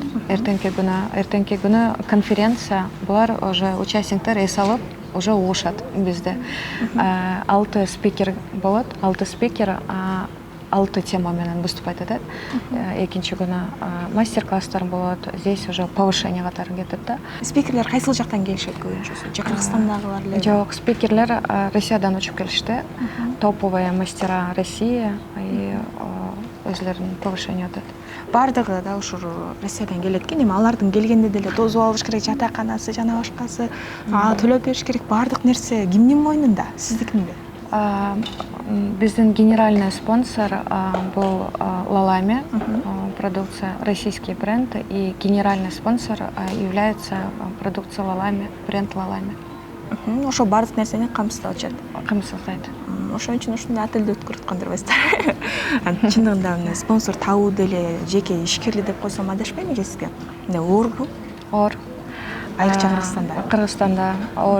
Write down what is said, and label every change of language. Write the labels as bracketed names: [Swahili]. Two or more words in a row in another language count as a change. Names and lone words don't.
[Kyrgyz] Эртеңки күнү конференция. Булар уже участниктер эс алып уже угушат бизде. 6 спикер болот. 6 спикер 6 тема менен выступать этет. Экинчи күнү мастер-класстар болот. [Russian] Здесь уже повышение [Kyrgyz] катары кетет да. Спикерлер кайсыл жактан келишет көбүнчөсү? Же Кыргызстандагылар эле? Жок, спикерлер Россиядан учуп келишти. [Russian] Топовые мастера России и [Kyrgyz] өзлөрүнүн повышение өтөт. Бардыгы да ушул Россиядан келет экен. Эми алардын келгенде деле тосуп алыш керек, жатаканасы жана башкасы. Төлөп бериш керек. Бардык нерсе кимдин мойнунда? Сиздикинде? [Russian] Биздин генеральный спонсор был Lalame, продукция российский бренд, и генеральный спонсор является продукция Lalame, бренд Lalame. [Kyrgyz] Ошо бардык нерсени камсыздап атышат. Камсыздайт. Ошон үчүн ушундай отельди өткөрүп аткандырбайсыздар. Чындыгында мына спонсор табуу деле жеке ишкерлик деп койсом адашпайм же сизге? Мындай оорбу? Оор. Айрыкча Кыргызстанда. Кыргызстанда оор.